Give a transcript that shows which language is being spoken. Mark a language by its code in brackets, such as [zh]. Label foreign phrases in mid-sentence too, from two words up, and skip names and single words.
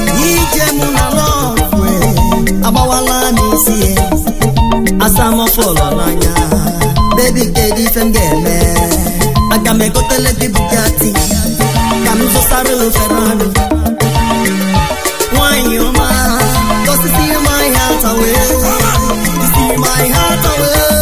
[ig] Ije mụ na love, eh, agbawala m isi, eh. Asa m fọlọ n'anya. Baby, kedu ife m ga-eme? Aga m egotele gị Bugatti, ka m zụtara gị Ferrari. Nwanyị ọma, [en] 'cause you see my heart away. You see my heart away.